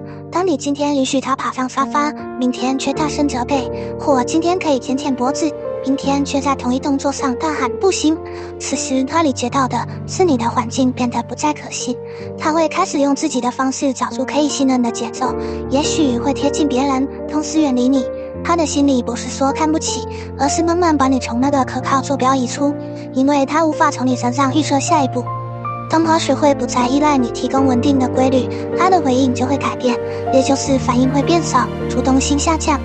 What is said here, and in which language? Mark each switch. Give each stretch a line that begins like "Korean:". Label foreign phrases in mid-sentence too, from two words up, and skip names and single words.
Chinese: 當你今天允許它爬上沙發，明天卻大聲責備，或今天可以舔舔脖子，明天卻在同一動作上大喊不行。此時他理解到的是你的環境變得不再可信，他會開始用自己的方式找出可以信任的節奏，也許會貼近別人，同時遠離你。他的心裡不是說看不起，而是慢慢把你從那個可靠坐標移出，因為他無法從你身上預測下一步。當他學會不再依賴你提供穩定的規律，他的回應就會改變，也就是反應會變少，主動性下降。